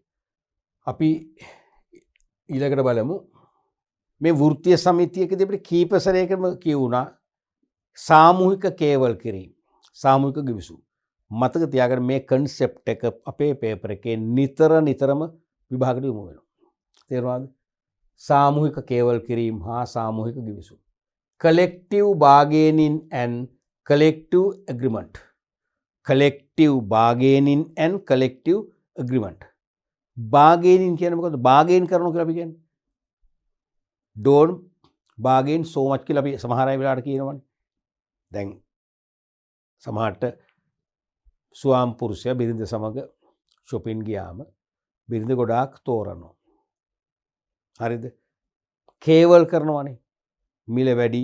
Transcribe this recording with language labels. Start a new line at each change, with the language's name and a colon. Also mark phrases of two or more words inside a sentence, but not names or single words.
Sinhala: අපි ඊළඟට බලමු මේ වෘත්තීය සමිතියකදී අපිට කීප සැරයකම කියුණා සාමූහික කේවල් කිරීම, සාමූහික ගිවිසුම්. මතක තියාගන්න මේ කන්සෙප්ට් එක අපේ පේපර් එකේ නිතරම විභාගයට යොමු වෙනවා. තේරුණාද? සාමූහික කේවල් කිරීම හා සාමූහික ගිවිසුම්.
English: collective bargaining and collective agreement. collective bargaining and collective agreement.
Sinhala: bargaining කියන්නේ මොකද්ද? bargain කරනවා කියලා අපි කියන්නේ.
English: don't bargain so much
Sinhala: කියලා අපි සමහර අය වෙලාවට කියනවනේ. දැන් සමහරට ස්වාම පුරුෂයා බිරිඳ සමග shopping ගියාම බිරිඳ ගොඩාක් තෝරනවා. හරිද? කේවල් කරනවානේ. මිල වැඩි.